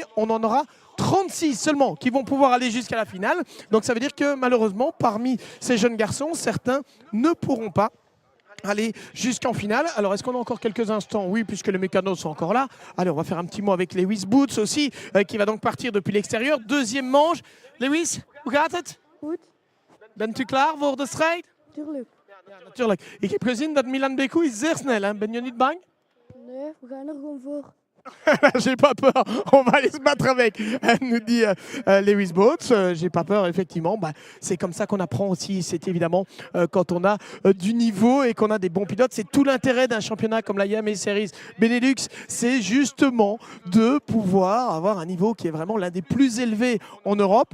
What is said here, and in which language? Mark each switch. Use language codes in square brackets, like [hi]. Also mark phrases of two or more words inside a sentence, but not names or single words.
[fr] On en aura 36 seulement qui vont pouvoir aller jusqu'à la finale. Donc ça veut dire que malheureusement, parmi ces jeunes garçons, certains ne pourront pas aller jusqu'en finale. Alors, est-ce qu'on a encore quelques instants? Oui, puisque les mécanos sont encore là. Allez, on va faire un petit mot avec Lewis Boots aussi, qui va donc partir depuis l'extérieur. Deuxième manche. [nl] Lewis, hoe gaat het? Goed. Bent u klaar voor de strijd? Tuurlijk. Ja, natuurlijk. Ik heb gezien dat Milan Beku is zeer snel. Hè? Ben je niet bang? Nee, we gaan er gewoon voor. [fr] J'ai pas peur, on va aller se battre avec, nous dit Lewis Boots. J'ai pas peur, effectivement. Bah, c'est comme ça qu'on apprend aussi. C'est évidemment quand on a du niveau et qu'on a des bons pilotes. C'est tout l'intérêt d'un championnat comme la Iame Series Benelux. C'est justement de pouvoir avoir un niveau qui est vraiment l'un des plus élevés en Europe.